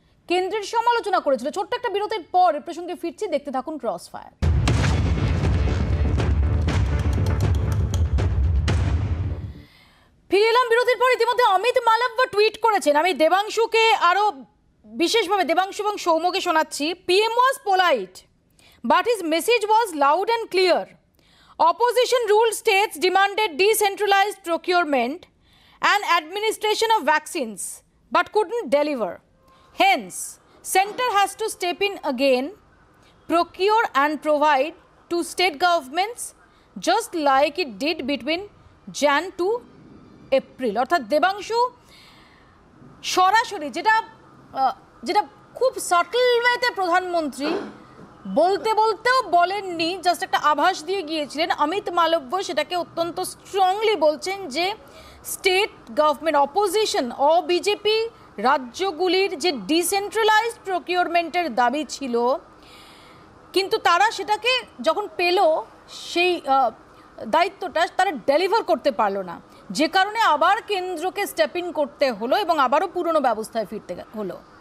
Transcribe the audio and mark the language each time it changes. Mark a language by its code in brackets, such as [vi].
[bn] কেন্দ্রের সমালোচনা করেছিল। ছোট্ট একটা বিরতির পর এ প্রসঙ্গে ফিরছি, দেখতে থাকুন ক্রস ফায়ার। ফিরে এলাম বিরতির পর। ইতিমধ্যে অমিত মালব্য টুইট করেছেন। আমি দেবাংশুকে আরো বিশেষভাবে দেবাংশু এবং সৌম্যকে শোনাচ্ছি। [en] PM was polite, but his message was loud and clear. Opposition ruled states demanded decentralized procurement and administration of vaccines, but couldn't deliver. Hence, center has to step in again, procure and provide to state governments, just like it did between Jan to April. [bn] অর্থাৎ দেবাংশু সরাসরি যেটা খুব subtle ওয়েতে প্রধানমন্ত্রী বলতেও বলেননি, just একটা আভাস দিয়ে গিয়েছিলেন। অমিত মালব্য সেটাকে অত্যন্ত স্ট্রংলি বলছেন যে স্টেট গভর্নমেন্ট অপোজিশন বিজেপি রাজ্যগুলির যে ডিসেন্ট্রালাইজড প্রকিউরমেন্টের দাবি ছিল, কিন্তু তারা সেটাকে যখন পেল সেই দায়িত্বটা তারা ডেলিভার করতে পারলো না, যে কারণে আবার কেন্দ্রকে স্টেপ ইন করতে হলো এবং আবারও পুরনো ব্যবস্থায় ফিরতে হলো।